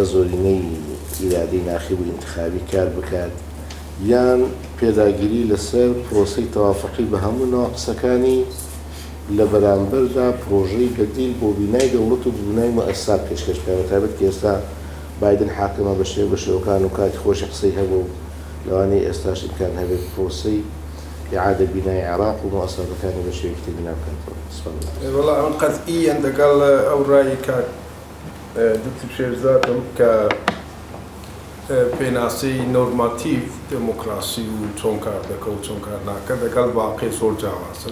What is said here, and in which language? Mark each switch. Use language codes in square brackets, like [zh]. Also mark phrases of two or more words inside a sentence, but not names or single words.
[ckb] زۆرینەی ئیرادەی ناخی و انتخابی کار بکات یان پێداگیری لەسەر پرۆسەی تەوافقی بە هەموو ناقسەکانی لە بەرامبەردا پرۆژەی بەدیل بۆ بینای دەوڵەت و بینای مؤسسات پێشکەش بکات بەتایبەت کە ئێستا بایدن حاکمە بە شێوەکان و کاتی خۆشی قسەی هەبوو لەوانەیە ئێستاش ئیمکان هەبێت پرۆسەی [ar] إعادة بناء العراق [ckb] ومؤسساتەکان بە شێوەیەکی بنا بکەن. والله ئەم قەتئیەن لەگەڵ ئەو ڕایی کە دکتۆر شێرزادم کە پێناسی نۆرماتیڤ دموکراسی و چۆن کار دەکە و چۆن کار ناکە لەگەڵ واقعی زۆر جیاوازن.